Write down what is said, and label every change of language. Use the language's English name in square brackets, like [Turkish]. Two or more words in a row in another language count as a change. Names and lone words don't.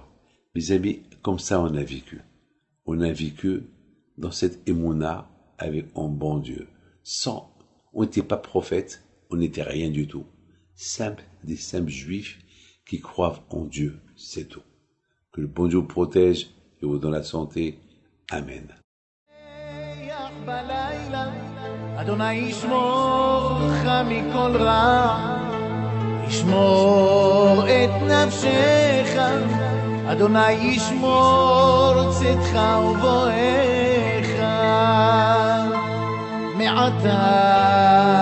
[French] Mes amis, comme ça on a vécu. On a vécu dans cette émouna avec un bon Dieu. On n'était pas prophète, on n'était rien du tout. Des simples juifs qui croient en Dieu, c'est tout. Que le bon Dieu vous protège et vous donne la santé. Amen. [Hebrew] אדוני ישמור אותך מכל רע, ישמור את נפשך, אדוני ישמור צאתך ובואך מעתה